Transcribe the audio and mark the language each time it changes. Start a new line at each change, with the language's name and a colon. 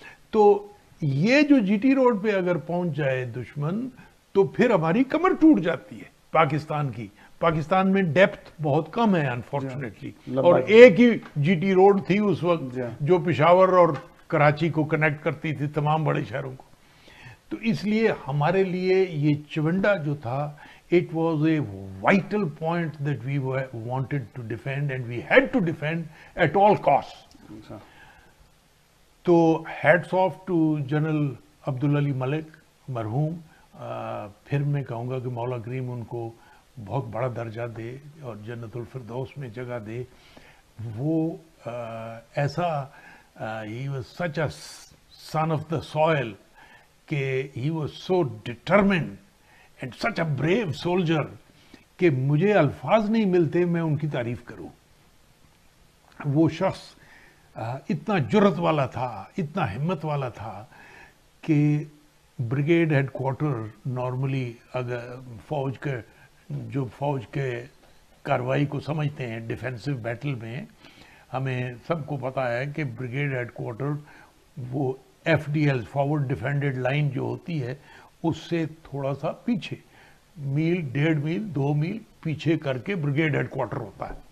Urdu: تو یہ جو جی ٹی روڈ پہ اگر پہنچ جائے دشمن تو پھر ہماری کمر ٹوٹ جاتی ہے پاکستان کی. پاکستان میں ڈیپتھ بہت کم ہے انفارچونیٹلی, اور ایک ہی جی ٹی روڈ تھی اس وقت جو پشاور اور کراچی کو کنیکٹ کرتی تھی تمام بڑے شہروں کو. تو اس لیے ہمارے لیے یہ چونڈا جو تھا,
English: it was a vital point that we wanted to defend and we had to defend at all costs.
Urdu: تو
English: hats off to
Urdu: general Abdul Ali ملک مرحوم. پھر میں کہوں گا کہ مولا کریم ان کو بہت بڑا درجہ دے اور جنت الفردوس میں جگہ دے. وہ ایسا
English: he was such a son of the soil کہ he was so determined and such a brave soldier
Urdu: کہ مجھے الفاظ نہیں ملتے میں ان کی تعریف کروں. وہ شخص اتنا جرت والا تھا, اتنا ہمت والا تھا کہ بریگیڈ ہیڈ کوارٹر نارملی اگر فوج کے کاروائی کو سمجھتے ہیں ڈیفینسو بیٹل میں, ہمیں سب کو پتا ہے کہ بریگیڈ ہیڈ کوارٹر وہ F D L forward ڈیفینڈڈ line جو ہوتی ہے اس سے تھوڑا سا پیچھے, میل 1.5 میل 2 میل پیچھے کر کے بریگیڈ ہیڈ کوارٹر ہوتا ہے.